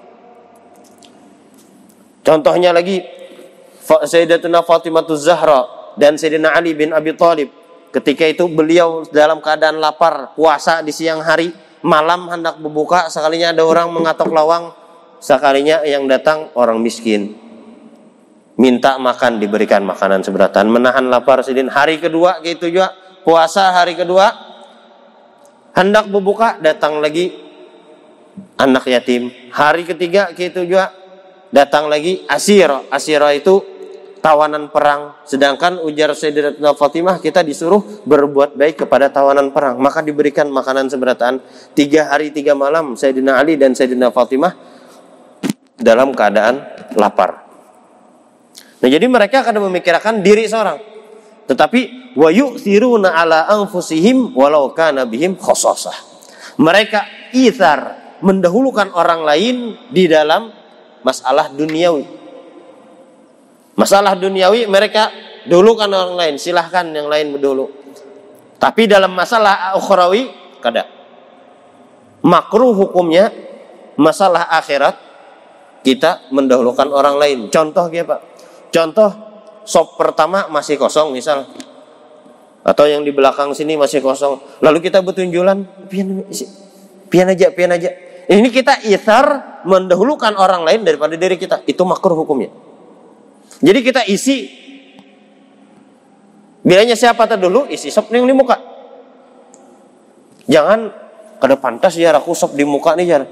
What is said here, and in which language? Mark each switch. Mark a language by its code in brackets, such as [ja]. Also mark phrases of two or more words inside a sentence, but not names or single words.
[id] Contohnya lagi Sayyidatuna Fatimahuz Zahra dan Sayyidina Ali bin Abi Thalib. Ketika itu beliau dalam keadaan lapar, puasa di siang hari, malam hendak berbuka, sekalinya ada orang mengatok lawang, sekalinya yang datang orang miskin. Minta makan, diberikan makanan seberatan, menahan lapar Sidin. Hari kedua gitu juga, puasa hari kedua, hendak berbuka, datang lagi anak yatim. Hari ketiga gitu juga, datang lagi asira. Asira itu tawanan perang. Sedangkan ujar Sayyidatuna Fatimah, kita disuruh berbuat baik kepada tawanan perang, maka diberikan makanan seberatan. 3 hari 3 malam Sayyidina Ali dan Sayyidina Fatimah dalam keadaan lapar. Nah jadi mereka akan memikirkan diri seorang, tetapi [ar] wa yu'thiruna ala anfusihim walau kana bihim khassasah. [id] Mereka itsar, mendahulukan orang lain di dalam masalah duniawi. Masalah duniawi mereka dulukan orang lain, silahkan yang lain berdulu. Tapi dalam masalah ukhrawi kada. Makruh hukumnya masalah akhirat kita mendahulukan orang lain. Contoh ya Pak. Contoh sop pertama masih kosong misal. Atau yang di belakang sini masih kosong. Lalu kita bertunjulan, [bjn] pian aja. [id] Ini kita itsar mendahulukan orang lain daripada diri kita. Itu makruh hukumnya. Jadi kita isi, bilanya siapa terdulu, isi sop yang di muka. [bjn] Jangan kada pantas ya aku sop di muka nih jar.